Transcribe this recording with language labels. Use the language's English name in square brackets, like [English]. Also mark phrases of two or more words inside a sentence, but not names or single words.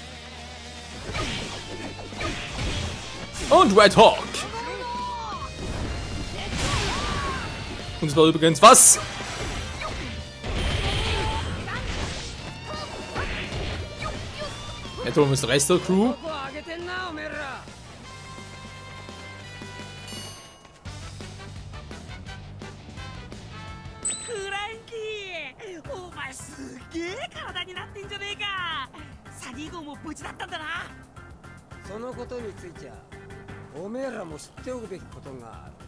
[German] Und Red Hawk! Und es war übrigens was? Jetzt holen wir uns den Rest der Crew. [Japanese] ここ上げてんなおめえら。フランキー、お前すげえ体になってんじゃねえか。サニー号も無事だったんだな。そのことについちゃおめえらも知っておくべきことがある。